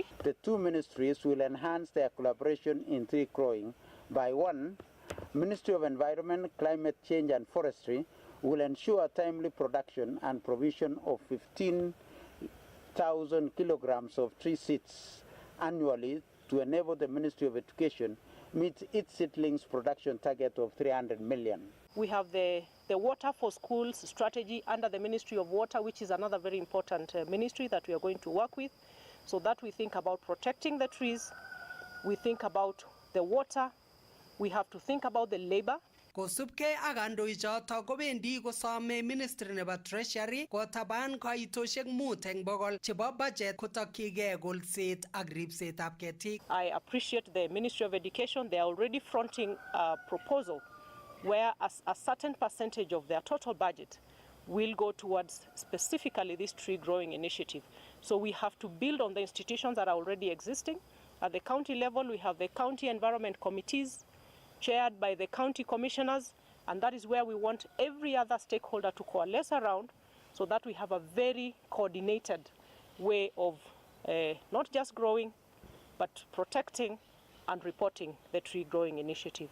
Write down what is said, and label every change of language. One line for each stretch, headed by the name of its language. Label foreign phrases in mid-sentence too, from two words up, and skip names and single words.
English: The two ministries will enhance their collaboration in tree growing by one, Ministry of Environment, Climate Change and Forestry will ensure timely production and provision of 15,000 kilograms of tree seeds annually to enable the Ministry of Education meet its seedlings production target of 300 million. We have the Water for Schools strategy under the Ministry of Water, which is another very important ministry that we are going to work with, so that we think about protecting the trees, we think about the water, we have to think about the labor.
Kalenjin: Kosubkei ak kandoichoto kobendi kosome Ministry nebo Treasury kotaban kaitoshek 5 eng bokol chebo budget kotokyigei kolset ak ripsetab ketik.
English: I appreciate the Ministry of Education. They are already fronting a proposal where a certain percentage of their total budget will go towards specifically this tree growing initiative. So we have to build on the institutions that are already existing. At the county level, we have the county environment committees chaired by the county commissioners, and that is where we want every other stakeholder to coalesce around so that we have a very coordinated way of not just growing, but protecting and reporting the tree growing initiative.